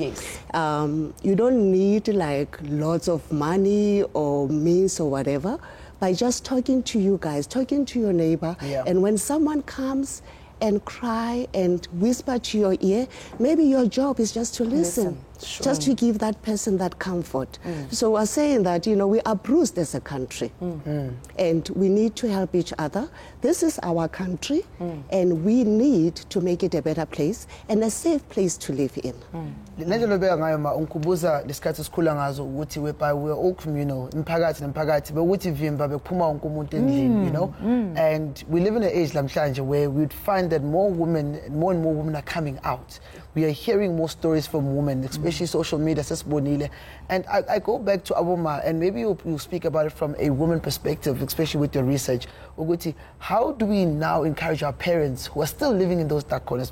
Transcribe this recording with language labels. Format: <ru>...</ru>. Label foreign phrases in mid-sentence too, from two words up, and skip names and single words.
<en>You don't need like lots of money or means or whatever, by just talking to you guys, talking to your neighbor, and when someone comes and cry and whisper to your ear, maybe your job is just to listen. Just to give that person that comfort. So we're saying that, we are bruised as a country and we need to help each other. This is our country and we need to make it a better place and a safe place to live in.</en> <nd>Unkubuza lesikhathi sikhula ngazo ukuthi</nd> <en>we're all communal</en> <nd>imphakathi nemphakathi bekuthi vimba bekuphuma wonke umuntu endlini,</nd> <en>and we live in an age lamhlanje where we'd find that more and more women are coming out. We are hearing more stories from women, especially social media, and I go back to Aboma, and maybe you'll speak about it from a woman perspective, especially with your research. Uguti, how do we now encourage our parents who are still living in those dark corners?</en>